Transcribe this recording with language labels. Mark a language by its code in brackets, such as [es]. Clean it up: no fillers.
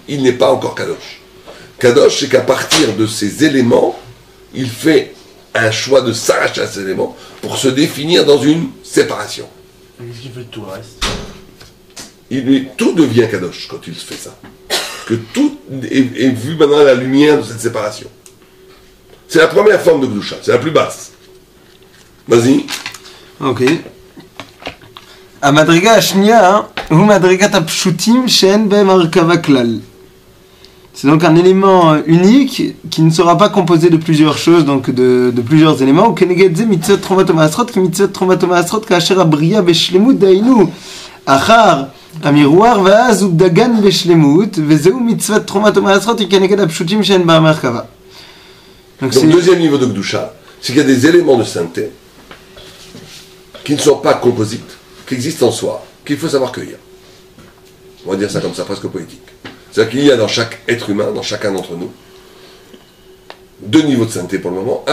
[fr] Il n'est pas encore Kadosh. Kadosh, c'est qu'à partir de ces éléments, il fait un choix de s'arracher à ces éléments pour se définir dans une séparation. Qu'est-ce qu'il fait de tout le reste? Tout devient Kadosh quand il fait ça. Que tout est vu maintenant à la lumière de cette séparation. C'est la première forme de Gdusha, c'est la plus basse. Vas-y. Ok. [he] המדרגה השנייה הוא מדרגת הפשוטים שאין בהם הרכבה כלל. [fr] C'est donc un élément unique qui ne sera pas composé de plusieurs choses, donc de plusieurs éléments. [he] וכנגד זה מצוות תרומת ומעשרות, כי מצוות תרומת ומעשרות כאשר הבריאה בשלמות דהיינו אחר המירואר ואז הוא דגן בשלמות, וזהו מצוות תרומת ומעשרות היא כנגד הפשוטים שאין בהם הרכבה. [fr] Donc deuxième niveau de Gdusha, c'est qu'il y a des éléments de sainteté qui ne sont pas composites, qui existent en soi, qu'il faut savoir cueillir. On va dire ça comme ça, presque poétique. C'est-à-dire qu'il y a dans chaque être humain, dans chacun d'entre nous, 2 niveaux de sainteté pour le moment.